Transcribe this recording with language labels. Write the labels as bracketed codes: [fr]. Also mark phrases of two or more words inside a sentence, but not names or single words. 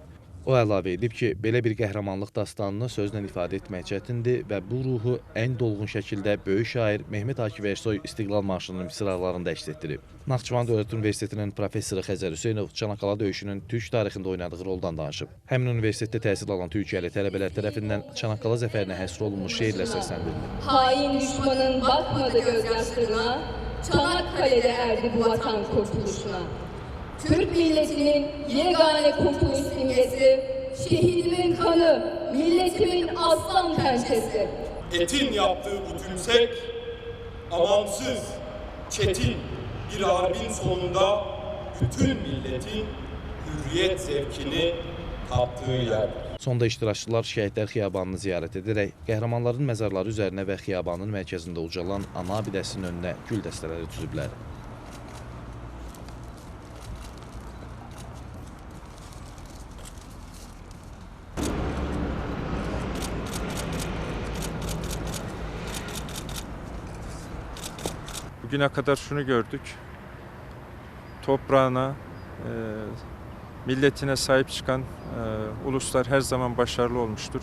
[az] O əlavə edib ki, belə bir qəhrəmanlıq dastanını sözlə ifadə etmək çətindir və bu ruhu ən dolğun şəkildə böyük şair Mehmet Akif Ersoy İstiqlal Marşının misralarında əks etdirib. Naxçıvan Dövlət Universitetinin professoru Xəzər Hüseynov Çanaqqala döyüşünün türk tarixində oynadığı roldan danışıb. Həmin universitetdə təhsil alan Türkiyəli tələbələr tərəfindən Çanaqqala zəfərinə həsr olunmuş şeirlər səsləndirilib. [tr] Hain düşmanın bakmadı gözyaşlarına, Çanakkale'de erdi bu vatan kurtuluşuna. Türk milletinin yegane kurtuluş simgesi, şehidimin kanı, milletimin aslan pençesi. Etin yaptığı bu tümsek, amansız, çetin bir harbin sonunda bütün milletin hürriyet zevkini tattığı yerdir. [az] Sonda iştirakçılar şəhidlər xiyabanını ziyarət edərək, qəhrəmanların məzarları üzərinə və xiyabanın mərkəzində ucalan ana abidəsinin önünə gül dəstələri düzüblər. [tr] Bugüne kadar şunu gördük, toprağına, milletine sahip çıkan uluslar her zaman başarılı olmuştur.